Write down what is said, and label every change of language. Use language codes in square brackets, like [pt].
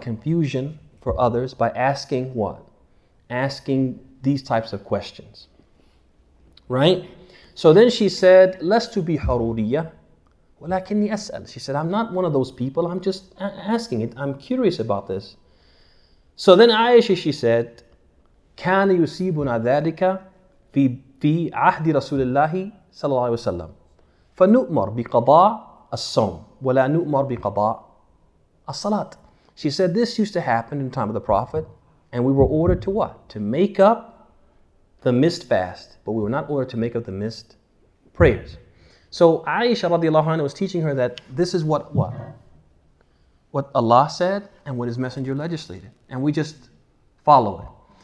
[en] Confusion for others by asking what? Asking these types of questions. Right? So then she said, [ar] لَسْتُ بِحَرُورِيَّةٍ وَلَكِنِّي أَسْأَلُ. [en] She said, I'm not one of those people, I'm just asking it. I'm curious about this. So then Aisha, she said, [ar] كَانَ يُصِيبُنَا ذَلِكَ في عهد رسول الله صلى الله عليه وسلم فنؤمر بقضاء الصوم ولا نؤمر بقضاء الصلاة. [en] She said this used to happen in the time of the Prophet, and we were ordered to what? To make up the missed fast, but we were not ordered to make up the missed prayers. So Aisha radiallahu anha was teaching her that this is what Allah said and what His Messenger legislated, and we just follow it.